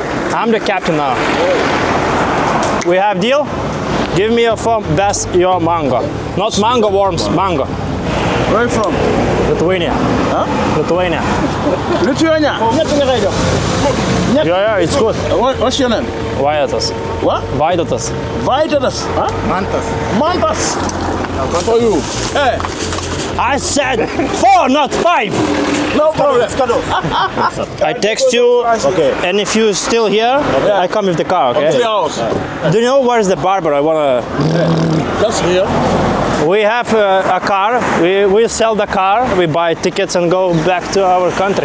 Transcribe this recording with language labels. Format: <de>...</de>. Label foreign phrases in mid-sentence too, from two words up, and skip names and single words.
<en>I'm the captain now. We have deal? Give me 4 best your mango. Not mango worms, mango. Where are you from? Lithuania. Huh? Lithuania. Lithuania. Yeah, it's good. What's your name? Vaidotas. What? Vaidotas. Vaidotas. Huh? Mantas. Mantas. For you. Hey. I said 4, not 5. No problem. I text you, Okay. and if you're still here, I come with the car, okay? 3 hours. Do you know where's the barber? I wanna... Just here. We have a car, we sell the car, we buy tickets and go back to our country.</en>